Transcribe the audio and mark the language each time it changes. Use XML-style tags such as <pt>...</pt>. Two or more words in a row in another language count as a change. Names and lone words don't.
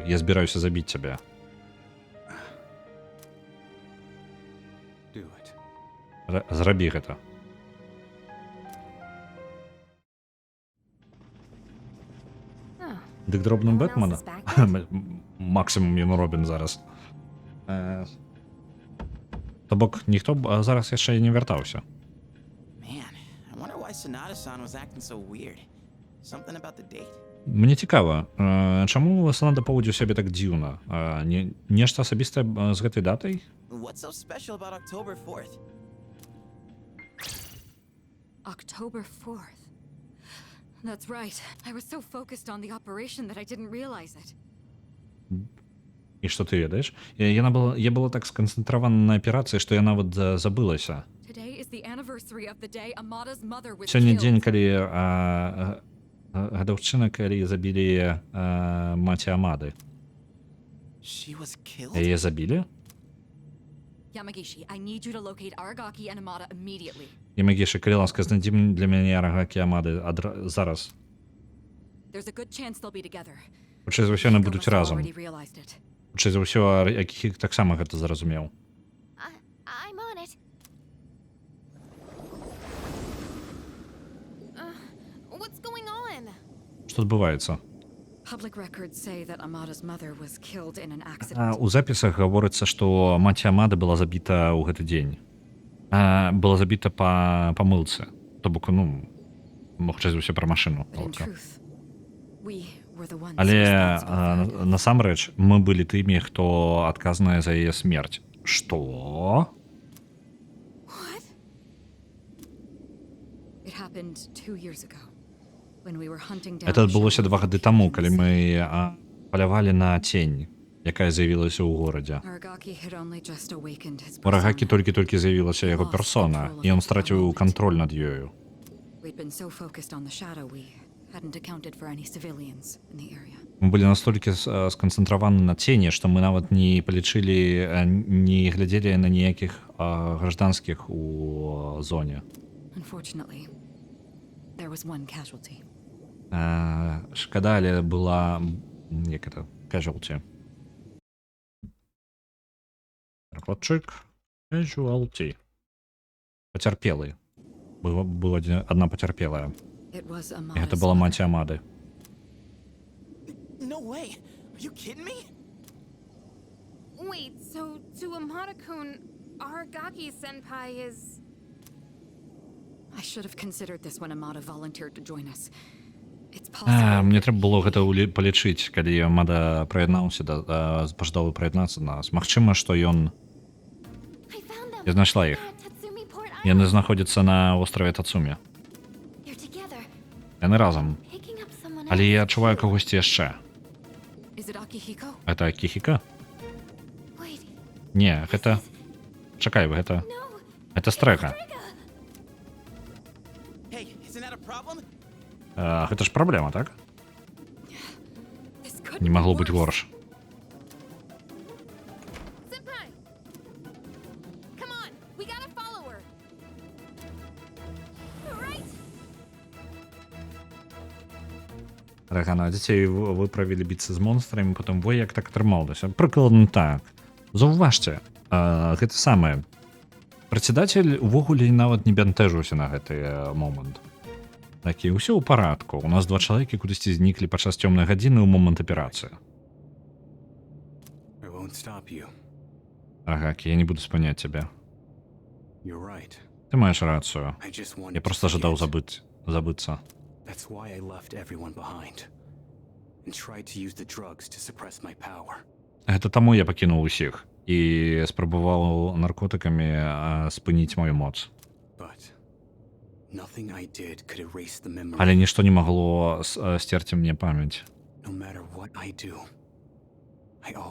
<be>Я збіраюся забіць цябе.</be> <en>Do it.</en> <be>Зрабі гэта.</be> <en>Oh,</en> <be>Дык дробным</be> <en>no one else</en> <be>Бэтмена?</be> <en>is back yet?</en> <be>Максимум ён робін зараз. То бок, ніхто зараз яшчэ не вяртаўся.</be> <en>Man, I wonder why Sonata-san was acting so weird. Something about the date?</en> <be>Мне цікава, чаму Санада паводзіў сябе так дзіўна? Нешта асабістае з гэтай датай?</be> <en>What's so special about October 4th? October 4th. That's right. I was so focused on the operation that I didn't realize it.</en> <be>І што ты ведаеш? Я была так сканцэнтравана на аперацыі, што я нават забылася.</be> <en>Today is the anniversary of the day Amada's mother was</en> <be>Сёння</be> <en>killed.</en> <be>дзень, калі гадаўчына, калі забілі маці Амады.</be> <en>She was killed?</en> <be>Яе забілі?</be> <en>Yamagishi, I need you to locate Aragaki and Amada immediately.</en> <be>Ямагішы, калі ласка, знайдзі для мяне Арагакі Амады зараз.</be> <en>There's a good chance they'll be together.</en> <be>Хутчэй за ўсё, яны будуць</be> <en>Must have</en> <be>разам.</be> <en>already realized it.</en> <be>Хутчэй за ўсё, Акіхік таксама гэта зразумеў.</be> <en>I'm on it. What's going on?</en> <be>Што адбываецца?</be> <en>Public records say that Amada's mother was killed in an accident.</en> <be>У запісах гаворыцца, што маці Амады была забіта ў гэты дзень. Была забіта па памылцы. То бок, хутчэй за ўсё пра машыну.</be> <en>But in truth, we were the ones</en> <be>Але</be> <en>responsible for it.</en> <be>насамрэч мы былі тымі, хто адказныя за яе смерць. Што?</be> <en>What? It happened 2 years ago when we were hunting down.</en> <be>Это адбылося 2</be> <en>Shadow</en> <be>гады таму, калі</be> <en>Legends.</en> <be>мы палявалі на цень, якая з'явілася ў горадзе.</be> <en>Aragaki had only just awakened his</en> <be>У Арагакі</be> <en>persona.</en> <be>толькі з'явілася яго персона, і ён страціў кантроль над ёю.</be> <en>We'd been so focused on the shadow we hadn't accounted for any civilians in the area.</en> <be>Мы былі настолькі сканцэнтраваны на цені, што мы нават не палічылі, не глядзелі на ніякіх гражданскіх у зоне.</be> <en>Unfortunately, there was one casualty.</en> <be>Шкада, але была casualty. Перакладчык. Casualty. Пацярпелы. Была одна пацярпелая.</be> <en>It was</en> <be>І гэта</be> <en>Amada's</en> <be>была</be> <en>mother.</en> <be>маці Амады.</be> <en>No way. Are you kidding me? Wait, so to Amada-kun, Aragaki senpai is... I should have considered this when Amada volunteered to join us. It's possible.</en> <be>Мне трэба было гэта палічыць, калі Амада прыяднаўся пажадаў прыяднацца да нас. Магчыма, што ён</be> <en>I found them.</en> <be>Я знайшла іх.</be> <en>They're at Tatsumi Port</en> <be>Яны</be> <en>Island.</en> <be>знаходзяцца на востраве Тацумі.</be> <en>They're together,</en> <be>Яны разам.</be> <en>picking up someone</en> <be>Але</be> <en>else.</en> <be>я адчуваю кагосьці яшчэ.</be> <en>Is it Akihiko?</en> <be>Гэта Кіхіка?</be> <en>Wait,</en> <be>Не, гэта... Чакай, гэта...</be> <en>no.</en> <be>Гэта Стрэга.</be> <en>Frigga. Hey, isn't that a problem?</en> <be>Гэта ж праблема, так?</be> <en>This could</en> <be>Не</be> <en>be</en> <be>магло быць</be> <en>worse.</en> <be>горш.</be> <en>Senpai! Come on, we gotta follow her. Right?</en> <be>Рагана, дзяцей выправілі біцца з монстрамі, потым во як так атрымалася. Прыкладна так. Заўважце, гэта самае. Прадседатель увогуле нават не бянтэжыўся на гэты момант. Такі, ўсё ў парадку. У нас 2 чалавекі кудысьці зніклі падчас цёмнай гадзіны ў момант аперацыі.</be> <en>I won't stop you.</en> <be>Агакі, я не буду спыняць цябе.</be> <en>You're right.</en> <be>Ты маеш рацыю.</be> <en>I just wanted</en> <be>Я проста</be> <en>to</en> <be>жадаў</be> <en>forget.</en> <be>забыцца.</be> <en>That's why I left everyone behind and tried to use the drugs to suppress my power.</en> <be>Гэта таму я пакінуў усіх і спрабаваў наркотыкамі спыніць мою моц.</be> <en>But nothing I did could erase the memory.</en> <be>Але нішто не магло сцерці мне памяць.</be> <en>No matter what I do, I always</en>